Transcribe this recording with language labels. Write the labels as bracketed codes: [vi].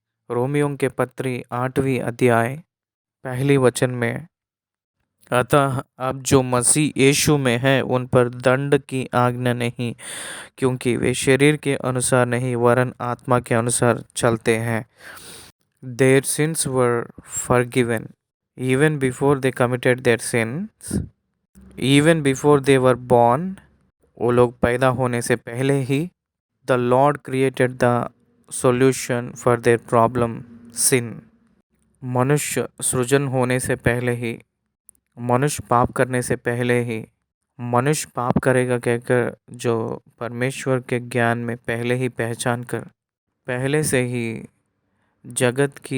[hi] रोमियों के पत्री 8वीं अध्याय पहली वचन में, अतः अब जो मसीह यीशु में है उन पर दंड की आज्ञा नहीं, क्योंकि वे शरीर के अनुसार नहीं वरन आत्मा के अनुसार चलते हैं। [en] Their sins were forgiven even before they committed their sins, even before they were born। [hi] वो लोग पैदा होने से पहले ही [en] The Lord created the solution for their problem sin। [hi] मनुष्य सृजन होने से पहले ही, मनुष्य पाप करने से पहले ही, मनुष्य पाप करेगा कहकर जो परमेश्वर के ज्ञान में पहले ही पहचान कर, पहले से ही जग